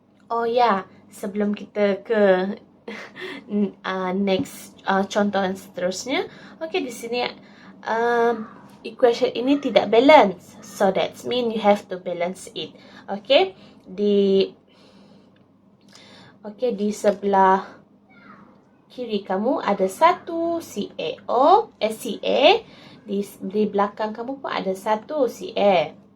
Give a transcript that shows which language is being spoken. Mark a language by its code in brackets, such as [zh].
[id] Oh ya, sebelum kita ke next contoh yang seterusnya. Okay, di sini equation ini tidak balance. [en] So that means you have to balance it. [id] Okay, di sebelah kiri kamu ada satu CaO, Ca. Di belakang kamu pun ada satu Ca.